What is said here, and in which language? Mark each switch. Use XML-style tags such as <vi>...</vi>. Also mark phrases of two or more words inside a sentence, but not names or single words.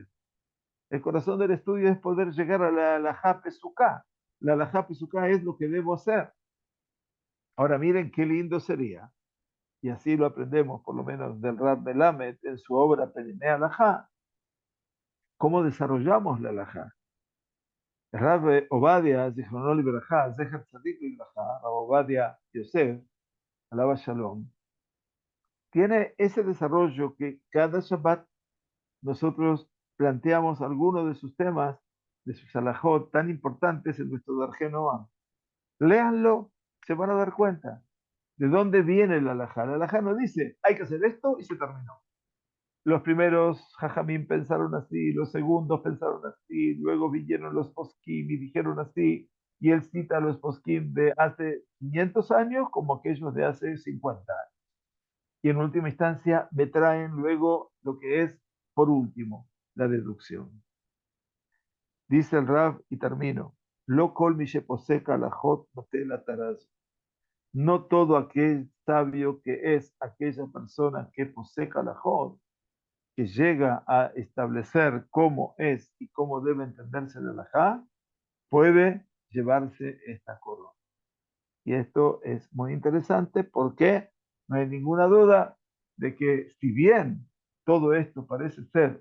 <es>El corazón del estudio es poder llegar a la</es> <he>הלכה פסוקה.</he> <es>La</es> <he>הלכה פסוקה</he> <es>es lo que debo hacer. Ahora miren qué lindo sería, y así lo aprendemos por lo menos del Rab Melamed en su obra Perimé Alajá, cómo desarrollamos la alajá. El Rab Obadia,</es> <he>זכרונו לברכה זכר צדיק לברכה רב עובדיה יוסף עליו השלום,</he> <es>tiene ese desarrollo que cada Shabbat nosotros planteamos algunos de sus temas, de sus alajot tan importantes en nuestro Darje Noam. Léanlo, se van a dar cuenta de dónde viene la alajá. La alajá no dice, hay que hacer esto y se terminó. Los primeros jajamín pensaron así, los segundos pensaron así, luego vinieron los poskim y dijeron así, y él cita a los poskim de hace 500 años como aquellos de hace 50 años. Y en última instancia me traen luego lo que es, por último, la deducción. Dice el Rav, y termino,</es> <he>לא כל מי שפוסק הלכות נוטל העטרה.</he> <es>No todo aquel sabio que es aquella persona que</es> <he>פוסק הלכות,</he> <es>que llega a establecer cómo es y cómo debe entenderse el alajá, puede llevarse esta corona. Y esto es muy interesante porque no hay ninguna duda de que si bien todo esto parece ser</es>